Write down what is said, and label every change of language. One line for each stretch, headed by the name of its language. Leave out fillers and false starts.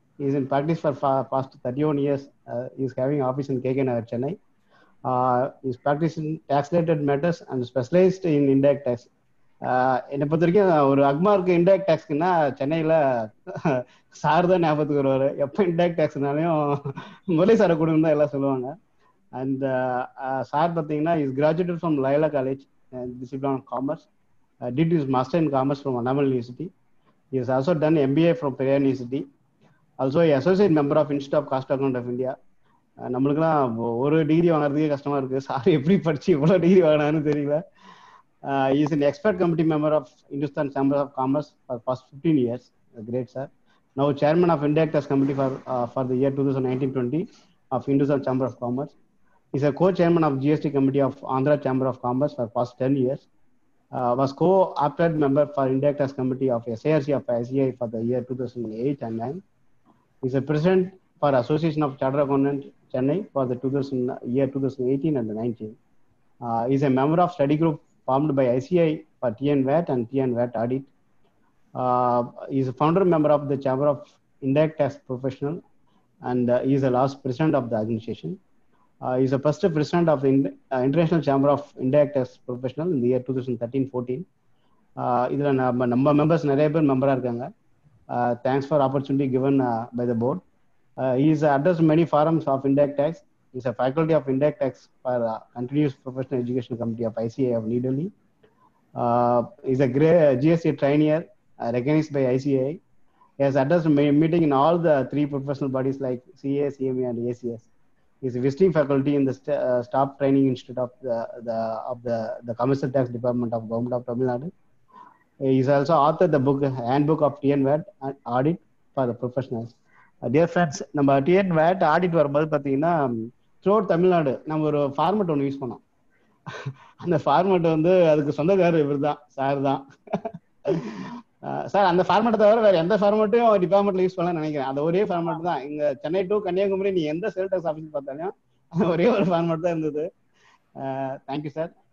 English: He is in practice for past 31 years. He is having office in KK Nagar, Chennai. He is practicing tax-related matters and specialized in indirect tax.
Tamil: என்னை பொறுத்த வரைக்கும் ஒரு அக்மார்க்கு indirect டேக்ஸ்க்குன்னா சென்னையில் sir தான் ஞாபகத்துக்கு வருவார். எப்போ இன்டைரக்ட் டேக்ஸ்னாலையும் முரளி சாரை கொடுங்க தான் எல்லாம் சொல்லுவாங்க.
English: and
Tamil: சார் பார்த்தீங்கன்னா
English: Is graduated from Loyola college discipline of commerce, did his master in commerce from Annamalai university. He has also done MBA from Periyar University. Also a associate member of Institute of Chartered Accountants of India.
Tamil: நம்மளுக்குலாம் ஒரு degree வாங்குறதுக்கே கஷ்டமா இருக்கு. Sir எப்படி படிச்சு இவ்வளோ degree வாங்கினான்னு தெரியல.
English: He is an expert committee member of Hindustan Chamber of Commerce for past 15 years. Great sir. Now chairman of Indirect Tax Committee for the year 2019-20 of Hindustan Chamber of Commerce. He is a co-chairman of GST Committee of Andhra Chamber of Commerce for past 10 years. Was co-opted member for Indirect Tax Committee of SARC of ICI for the year 2008 and 9. He is a president for Association of Chartered Accountants Chennai for the year 2018 and 19. He is a member of study group formed by ICI for TN VAT and TN VAT audit. He is a founder member of the Chamber of Indirect Tax Professional, and he is the last president of the organization. He is the first president of the International Chamber of Indirect Tax Professional in the year 2013-14.
Tamil: இதில் நம்ம members நிறைய பேர் மெம்பராக இருக்காங்க.
English: Thanks for opportunity given by the board. He is addressed many forums of indirect tax. He is a faculty of indirect tax for Continuous Professional Education Committee of ICA of New Delhi. He is a great GST trainee recognized by ICA. He has addressed meeting in all the 3 professional bodies like CA, CMA and ACS. He is a visiting faculty in the Staff Training Institute of the Commercial Tax Department of Government of Tamil Nadu. He is also authored the book Handbook of TN VAT Audit for the Professionals. Dear friends,
Tamil: நம்ம TN VAT audit வரும்போது பார்த்தீங்கன்னா through out Tamil Nadu நம்ம ஒரு format ஒன்று use பண்ணோம். அந்த format வந்து அதுக்கு சொந்தக்காரர் இவர் தான், சார் தான். சார் அந்த ஃபார்மேட்டை தவிர வேற எந்த ஃபார்மேட்டையும் டிபார்ட்மெண்ட்ல யூஸ் பண்ணலாம்னு நினைக்கிறேன். அந்த ஒரே ஃபார்மேட் தான் இங்க சென்னை டு கன்னியாகுமரி நீ எந்த சேல் டாக்ஸ் ஆஃபீஸ் பார்த்தாலும் ஒரே ஒரு ஃபார்மேட் தான் இருந்தது. Thank you sir.